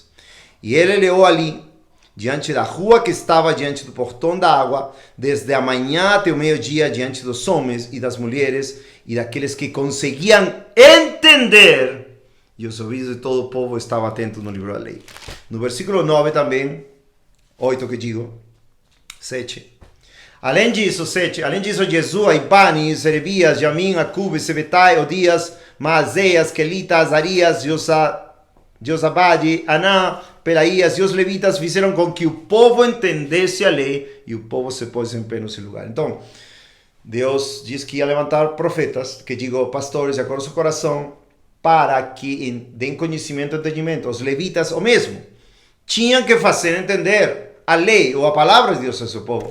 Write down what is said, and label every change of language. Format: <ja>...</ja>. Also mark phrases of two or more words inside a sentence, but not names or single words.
<pt>E ele leu ali, diante da rua que estava diante do portão da água, desde a manhã até o meio-dia, diante dos homens e das mulheres, e daqueles que conseguiam entender. E os ouvidos de todo o povo estavam atentos no livro da lei. No versículo 9 também, 8 que digo, 7. Além disso, Jesua, Ibani, Zerebias, Jamin, Acube, Sebetai, Odias, Maazéias, Kelita, Azarias, Josabade, Aná, Pelaías e os levitas fizeram com que o povo entendesse a lei e o povo se pôs em pé nesse lugar. Então, Deus diz que ia levantar profetas, que digo, pastores, de acordo com o seu coração, para que deem conhecimento e entendimento. Os levitas, o mesmo, tinham que fazer entender a lei ou a palavra de Deus ao seu povo.</pt>